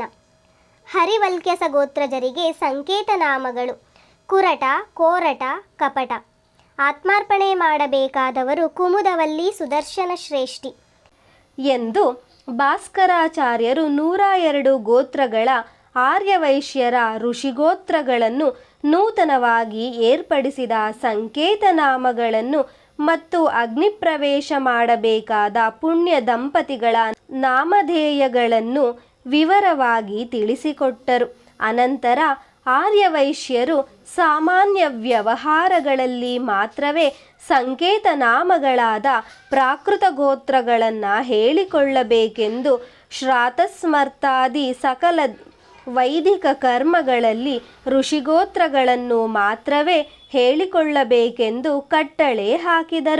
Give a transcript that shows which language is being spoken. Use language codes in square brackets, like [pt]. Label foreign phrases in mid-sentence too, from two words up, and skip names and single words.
[kn] ಹರಿವಲ್ಕ್ಯಸ ಗೋತ್ರಜರಿಗೆ ಸಂಕೇತನಾಮಗಳು ಕುರಟ, ಕೋರಟ, ಕಪಟ. ಆತ್ಮಾರ್ಪಣೆ ಮಾಡಬೇಕಾದವರು ಕುಮುದವಲ್ಲಿ, ಸುದರ್ಶನ ಶ್ರೇಷ್ಠಿ ಎಂದು ಭಾಸ್ಕರಾಚಾರ್ಯರು 102 ಗೋತ್ರಗಳ ಆರ್ಯವೈಶ್ಯರ ಋಷಿಗೋತ್ರಗಳನ್ನು ನೂತನವಾಗಿ ಏರ್ಪಡಿಸಿದ ಸಂಕೇತನಾಮಗಳನ್ನು ಮತ್ತು ಅಗ್ನಿಪ್ರವೇಶ ಮಾಡಬೇಕಾದ ಪುಣ್ಯ ದಂಪತಿಗಳ ನಾಮಧೇಯಗಳನ್ನು ವಿವರವಾಗಿ ತಿಳಿಸಿಕೊಟ್ಟರು. ಅನಂತರ ಆರ್ಯವೈಶ್ಯರು ಸಾಮಾನ್ಯ ವ್ಯವಹಾರಗಳಲ್ಲಿ ಮಾತ್ರವೇ ಸಂಕೇತನಾಮಗಳಾದ ಪ್ರಾಕೃತ ಗೋತ್ರಗಳನ್ನು ಹೇಳಿಕೊಳ್ಳಬೇಕೆಂದು, ಶ್ರಾತಸ್ಮರ್ತಾದಿ ಸಕಲ ವೈದಿಕ ಕರ್ಮಗಳಲ್ಲಿ ಋಷಿಗೋತ್ರಗಳನ್ನು ಮಾತ್ರವೇ ಹೇಳಿಕೊಳ್ಳಬೇಕೆಂದು ಕಟ್ಟಳೆ ಹಾಕಿದರು.